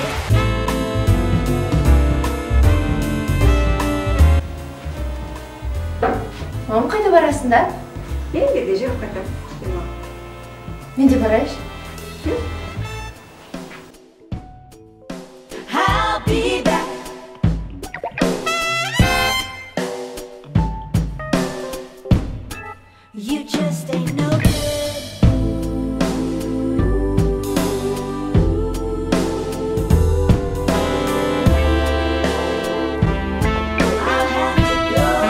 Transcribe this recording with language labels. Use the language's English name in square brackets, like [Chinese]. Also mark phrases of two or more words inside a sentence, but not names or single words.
[Kazakh] Мам, қайда барасыңдар? Енді де жүріп қайтам. Мен де барайыншы. [English] I'll be back. You just ain't no good. I'll have to go.